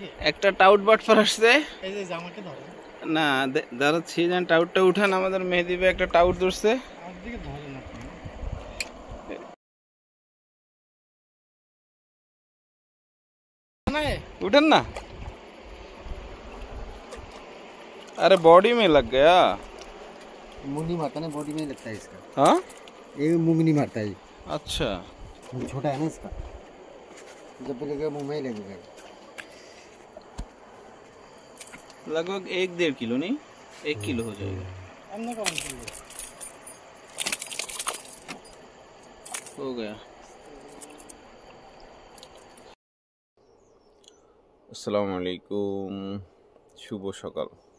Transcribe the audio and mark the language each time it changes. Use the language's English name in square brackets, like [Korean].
[Bangla] একটা টাউট বাটফার আসছে না দাঁড়াচ্ছি যেন টাউটটা উঠান আমাদের মেহেদি ভাই একটা টাউট ধরছে [Hindi] उठन ना अरे बॉडी में लग गया मुंह नहीं मारता ना बॉडी में लगता है इसका हाँ ये मुंह में नहीं मारता है अच्छा छोटा है ना इसका जब लगेगा मुंह में ही लगेगा लगभग 1-1.5 किलो नहीं 1 किलो हो जाएगा हो गया [Bangla] আসসালামু আলাইকুম শুভ সকাল